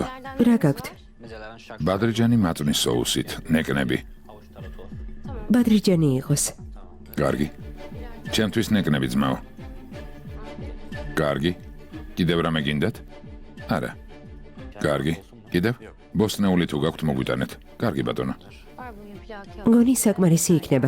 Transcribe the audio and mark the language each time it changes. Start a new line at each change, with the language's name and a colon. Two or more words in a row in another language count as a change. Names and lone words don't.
Georgian: რა გაქვთ?
Turkish: Mezelerin şarkı,
Georgian: ბადრიჯანი მაწვნის соусით, ნეკნები.
Turkish: havuç taratoğu.
Georgian: ბადრიჯანი იყოს. კარგი. ჩემთვის ნეკნები ძმაო. კარგი. კიდევ რამე გინდათ? არა. კარგი. კიდევ? ბოსნეული თუ გაქვთ მოგვიტანეთ. კარგი ბატონო.
Turkish: Var bu plaki.
Georgian: მგონი საკმარისი იქნება.